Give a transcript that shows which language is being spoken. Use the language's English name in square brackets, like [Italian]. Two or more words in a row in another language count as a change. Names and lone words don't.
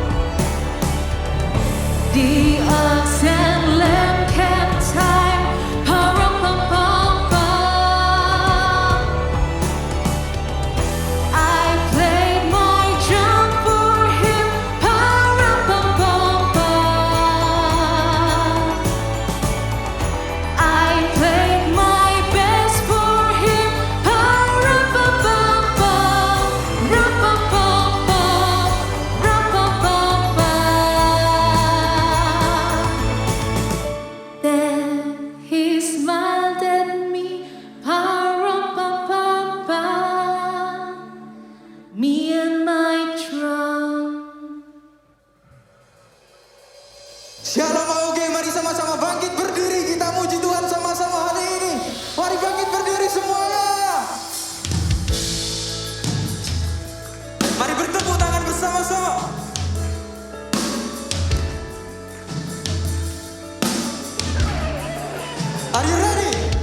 [English] The ox and lamb kept time, pa-rum-pum-pum-pum. I played my drum for him, pa-rum-pum-pum-pum. I played my best for him, pa-rum-pum-pum-pum, rum-pum-pum-pum, rum-pum-pum-pum. Then he smiled at me, pa-rum-pum-pum-pum, me and my drum. [Indonesian] Shalom oke, mari sama-sama bangkit berdiri, kita muji Tuhan sama-sama hari ini. Mari bangkit berdiri semuanya. Mari bertepuk tangan bersama-sama. [English] Are you ready?